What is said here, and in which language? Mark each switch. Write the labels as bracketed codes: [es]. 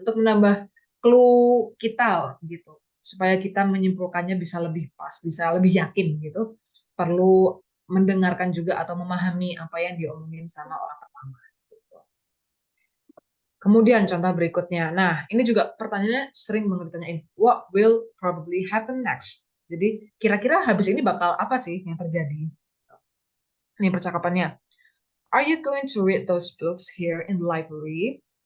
[id] Untuk menambah clue kita gitu supaya kita menyimpulkannya bisa lebih pas, bisa lebih yakin gitu. Perlu mendengarkan juga atau memahami apa yang diomongin sama orang pertama. Gitu. Kemudian contoh berikutnya. Nah, ini juga pertanyaannya sering banget ditanyain. [en] What will probably happen next? [id] Jadi, kira-kira habis ini bakal apa sih yang terjadi? Ini percakapannya. [en] Are you going to read those books here in the library?